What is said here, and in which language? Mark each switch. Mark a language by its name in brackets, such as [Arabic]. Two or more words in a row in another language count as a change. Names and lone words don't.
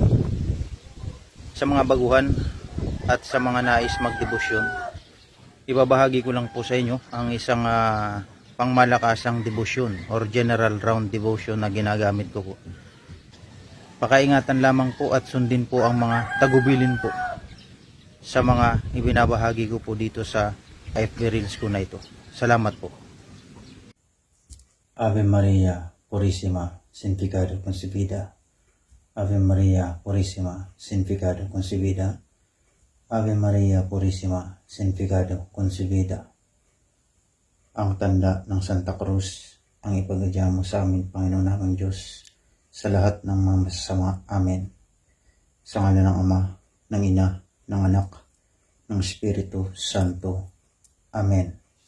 [Filipino] Sa mga baguhan at sa mga nais magdebosyon, ibabahagi ko lang po sa inyo ang isang pangmalakasang debosyon or [English] general round devotion [Filipino] na ginagamit ko po. Pakaingatan lamang po at sundin po ang mga tagubilin po sa mga ibinabahagi ko po dito sa FB Reels ko na ito. Salamat po. [Spanish] Ave Maria Purísima, sin pecado concebida. Ave Maria Purísima, sin pecado concebida. Ave Maria Purísima, sin pecado concebida. [Filipino] Ang tanda ng Santa Cruz ang ipagdadya mo sa amin, Panginoon namang Diyos, sa lahat ng mga masasama. Amen. Sa ngalan ng Ama, ng Ina, ng Anak, ng Espiritu Santo. Amen.